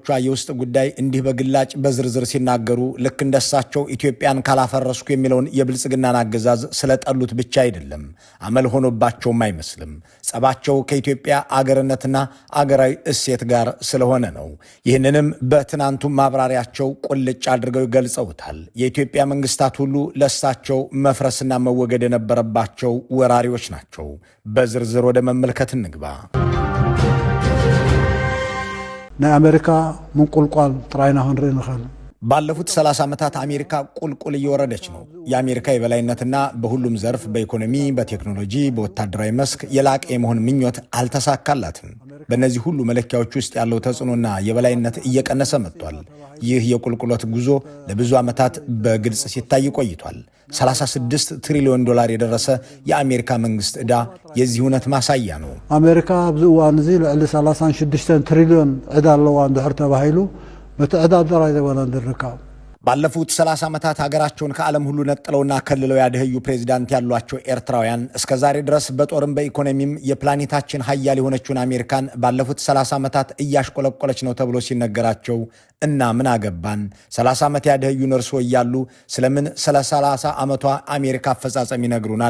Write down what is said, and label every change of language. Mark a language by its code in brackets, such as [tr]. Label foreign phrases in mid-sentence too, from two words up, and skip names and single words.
[am] የውስጥ ጉዳይ እንዲህ በግላጭ በዝርዝር ሲናገሩ ልክ እንደሳቸው ኢትዮጵያን ካላፈረስኩ የሚለውን የብልጽግናን አገዛዝ ስለጠሉት ብቻ አይደለም፣ አመል ሆኖባቸውም አይመስልም። ጸባቸው ከኢትዮጵያ አገርነትና አገራዊ እሴት ጋር ስለሆነ ነው። ይህንንም በትናንቱ ማብራሪያቸው ቁልጭ አድርገው ይገልጸውታል። የኢትዮጵያ መንግስታት ሁሉ ለሳቸው መፍረስና መወገድ የነበረባቸው ወራሪዎች ናቸው። በዝርዝር ወደ መመልከት እንግባ። [ti] ናይ አሜሪካ ምንቁልቋል ጥራይና ክንርኢ ንኽእል። [am] ባለፉት 30 ዓመታት አሜሪካ ቁልቁል እየወረደች ነው። የአሜሪካ የበላይነትና በሁሉም ዘርፍ በኢኮኖሚ፣ በቴክኖሎጂ፣ በወታደራዊ መስክ የላቀ የመሆን ምኞት አልተሳካላትም። በእነዚህ ሁሉ መለኪያዎች ውስጥ ያለው ተጽዕኖና የበላይነት እየቀነሰ መጥቷል። ይህ የቁልቁለት ጉዞ ለብዙ ዓመታት በግልጽ ሲታይ ቆይቷል። 36 ትሪሊዮን ዶላር የደረሰ የአሜሪካ መንግስት ዕዳ የዚህ እውነት ማሳያ ነው። [ti] አሜሪካ ኣብዚ እዋን እዚ ልዕሊ 36 ትሪሊዮን ዕዳ ኣለዋ እንድሕር ተባሂሉ በቲ ዕዳ ጥራይ ዘበለ እንድርካብ [am] ባለፉት 30 ዓመታት ሀገራቸውን ከዓለም ሁሉ ነጥለውና ከልለው ያደህዩ ፕሬዝዳንት ያሏቸው ኤርትራውያን እስከ ዛሬ ድረስ በጦርም በኢኮኖሚም የፕላኔታችን ሀያል የሆነችውን አሜሪካን ባለፉት 30 ዓመታት እያሽቆለቆለች ነው ተብሎ ሲነገራቸው እና ምን አገባን 30 ዓመት ያደህዩን እርሶ እያሉ ስለምን ስለ 30 ዓመቷ አሜሪካ አፈጻጸም ይነግሩናል?